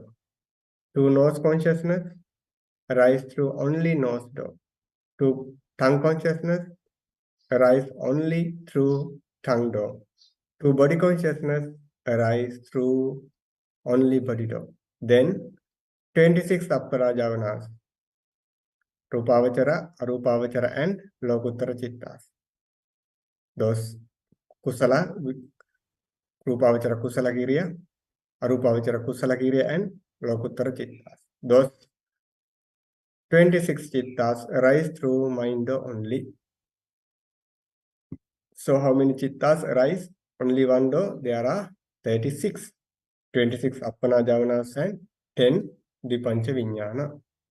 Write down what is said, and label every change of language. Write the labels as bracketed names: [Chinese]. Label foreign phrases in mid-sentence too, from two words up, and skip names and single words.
[English] 2 nose consciousness arises through only nose door. 2 tongue consciousness arises only through tongue door. 2 body consciousness arises through only body door. Then 26 [Pali] Appara Javanas, [English] Rupavachara, Arupavachara, and [Pali] Lokuttara Chittas. [English] Those Kusala, [Pali] Rupavachara Kusala Kiriya, Arupavachara Kusala Kiriya, [English] and [Pali] Lokuttara Chittas. [English] Those 26 Chittas arise through mind only. So how many Chittas arise? Only 1 door. There are 36. 26 [Pali] Appana Javanas [English] and 10 the Panchaviññāna.